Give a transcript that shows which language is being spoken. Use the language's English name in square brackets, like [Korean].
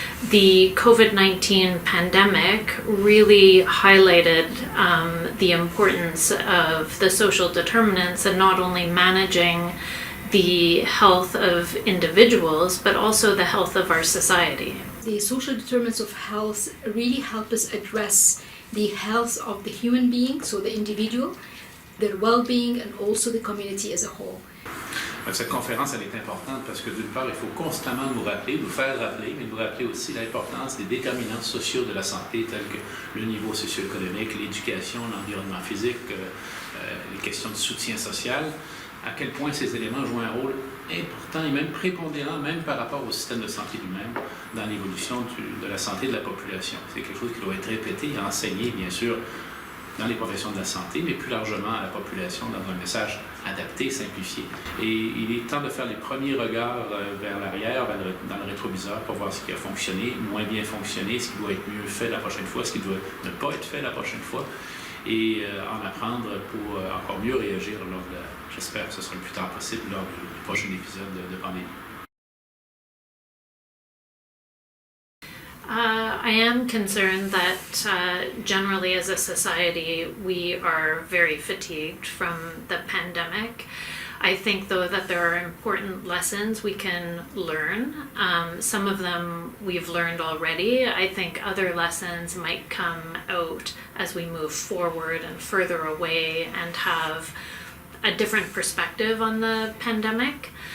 [English] The COVID-19 pandemic really highlighted the importance of the social determinants and not only managing the health of individuals, but also the health of our society. The social determinants of health really help us address the health of the human being, so the individual, their well-being, and also the community as a whole. [French] Cette conférence, elle est importante parce que d'une part, il faut constamment nous rappeler, nous faire rappeler, mais nous rappeler aussi l'importance des déterminants sociaux de la santé, tels que le niveau socio-économique, l'éducation, l'environnement physique, les questions de soutien social, à quel point ces éléments jouent un rôle important et même prépondérant, même par rapport au système de santé lui-même, dans l'évolution de la santé de la population. C'est quelque chose qui doit être répété et enseigné, bien sûr, dans les professions de la santé, mais plus largement à la population dans un message adapté, simplifié. Et il est temps de faire les premiers regards vers l'arrière, dans le rétroviseur, pour voir ce qui a fonctionné, moins bien fonctionné, ce qui doit être mieux fait la prochaine fois, ce qui doit ne pas être fait la prochaine fois, et en apprendre pour encore mieux réagir lors de j'espère que ce sera le plus tard possible, lors du prochain épisode de pandémie. [English] I am concerned that generally as a society we are very fatigued from the pandemic. I think though that there are important lessons we can learn. Some of them we've learned already. I think other lessons might come out as we move forward and further away and have a different perspective on the pandemic.